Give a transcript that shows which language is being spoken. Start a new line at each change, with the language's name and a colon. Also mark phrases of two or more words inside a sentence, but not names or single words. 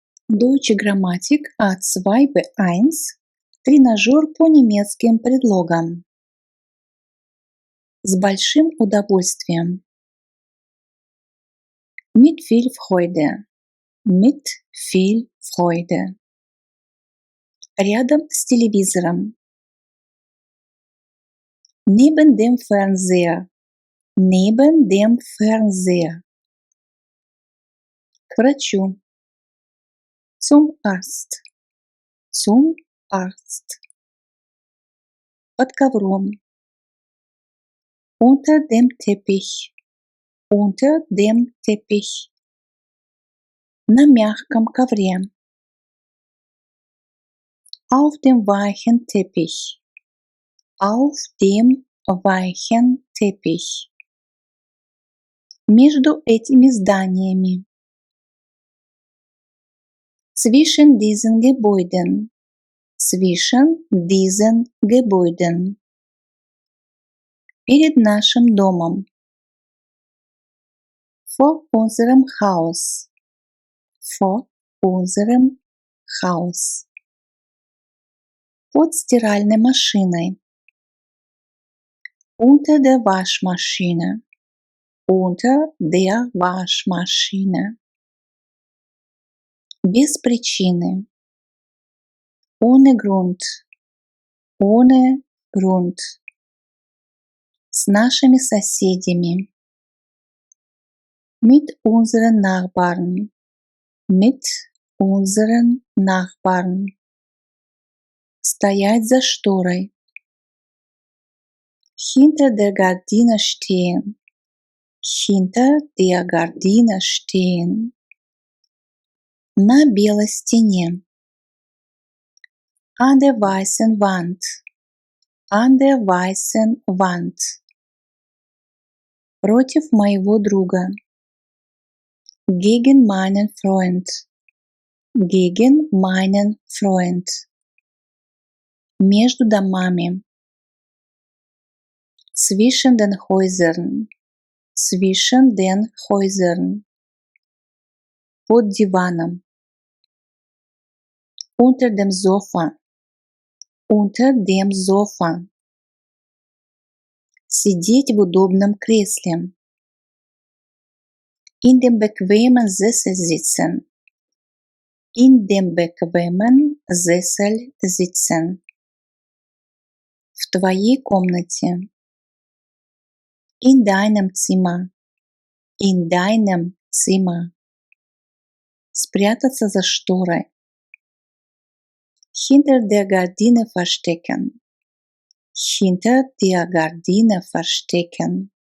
German: Deutsche Grammatik
Russian: A2 B1 Тренажер по немецким предлогам. С большим удовольствием.
German: Mit viel Freude. Mit viel Freude.
Russian: Рядом с телевизором.
German: Neben dem Fernseher. Neben dem Fernseher.
Russian: К врачу.
German: Zum Arzt. Zum Arzt.
Russian: Под ковром.
German: Unter dem Teppich. Unter dem Teppich.
Russian: На мягком ковре.
German: Auf dem weichen Teppich. Auf dem weichen Teppich.
Russian: Между этими зданиями.
German: Zwischen diesen Gebäuden. Zwischen diesen Gebäuden.
Russian: Перед нашим домом.
German: Vor unserem Haus. Vor unserem Haus.
Russian: Под стиральной машиной.
German: Unter der Waschmaschine. Unter der Waschmaschine.
Russian: Без причины.
German: Ohne Grund. Ohne Grund.
Russian: С нашими соседями.
German: Mit unseren Nachbarn. Mit unseren Nachbarn.
Russian: Стоять за шторой.
German: Hinter der Gardine stehen. Hinter der Gardine stehen.
Russian: На белой стене.
German: An der weißen Wand. An der weißen Wand.
Russian: Против моего друга.
German: Gegen meinen Freund. Gegen meinen Freund.
Russian: Между домами.
German: Zwischen den Häusern. Zwischen den Häusern.
Russian: Под диваном.
German: Unter dem Sofa. Unter dem Sofa.
Russian: Сидеть в удобном кресле.
German: In dem bequemen Sessel sitzen. In dem bequemen Sessel sitzen.
Russian: В твоей комнате.
German: In deinem Zimmer. In deinem Zimmer.
Russian: Спрятаться за шторой.
German: Hinter der Gardine verstecken. Hinter der Gardine verstecken.